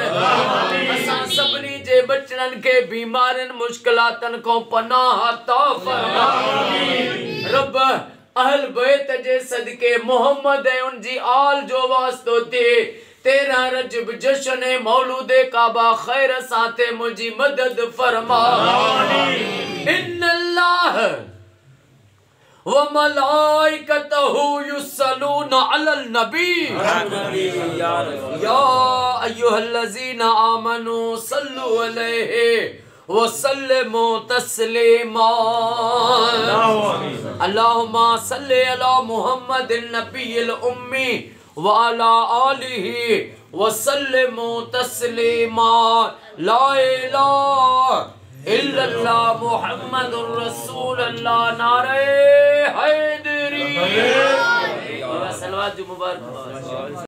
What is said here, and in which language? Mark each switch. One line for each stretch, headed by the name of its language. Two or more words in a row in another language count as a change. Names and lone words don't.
Sindhi: असां सभिनी जे बचड़न के बीमारियुनि मुश्किलातन खां पनाह अता फरमा। रब अहल बैत जे सदके मोहम्मद ऐं उनजी आल जो वास्तो थे 13 रजब जश्न मौलूदे काबा खैर साथे मुझी मदद फरमा।
Arabic: إن الله وملائكته يصلون على النبي يا أيها الذين آمنوا صلوا عليه وسلموا تسليما. اللهم صل على محمد النبي الأمي وعلى آله وسلموا تسليما. لا إله إلا الله محمد رسول الله.
Sindhi: नारे हैदरी। सलवात जो मुबारक।